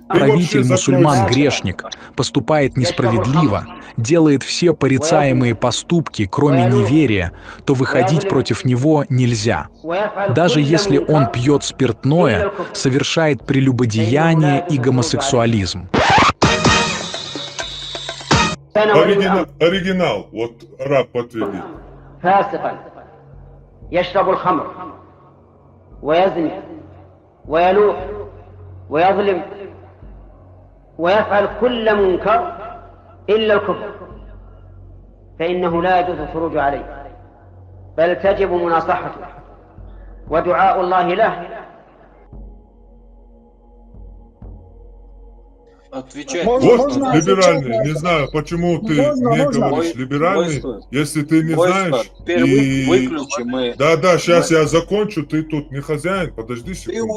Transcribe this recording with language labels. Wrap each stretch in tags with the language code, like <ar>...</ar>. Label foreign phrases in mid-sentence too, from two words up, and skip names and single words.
<ru>Правитель мусульман-грешник поступает несправедливо, делает все порицаемые поступки, кроме неверия, то выходить против него нельзя. Даже если он пьет спиртное, совершает прелюбодеяние и гомосексуализм. Оригинал, вот раб подтвердит.</ru> <ar>يشرب الخمر ويزني ويلوح ويظلم ويفعل كل منكر إلا الكفر فإنه لا يجوز الخروج عليه بل تجب مناصحته ودعاء الله له.</ar> <ru>Отвечать. Вот либеральный, не знаю, почему ты не говоришь либеральный, если ты не знаешь. И... Да, сейчас я закончу, ты тут не хозяин, подожди секунду.</ru>